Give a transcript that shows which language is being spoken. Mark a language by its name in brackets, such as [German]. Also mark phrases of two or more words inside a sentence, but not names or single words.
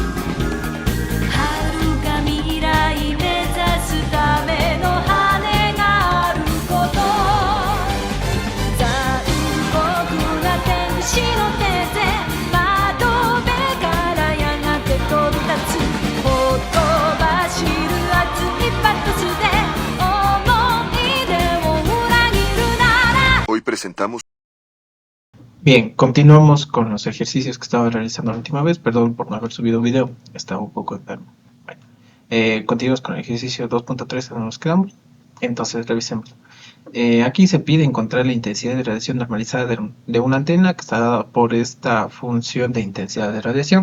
[Japanese] 遥か未来目指すための羽があること、残酷な天使の手で窓辺からやがて飛び立つ、ほとばしる熱いパトスで思い出を裏切るなら。 [Spanish] Hoy presentamos. Bien, continuamos con los ejercicios que estaba realizando la última vez. Perdón por no haber subido video, estaba un poco enfermo. Bueno, continuamos con el ejercicio 2.3 donde nos quedamos. Entonces revisemos. Aquí se pide encontrar la intensidad de radiación normalizada de una antena que está dada por esta función de intensidad de radiación.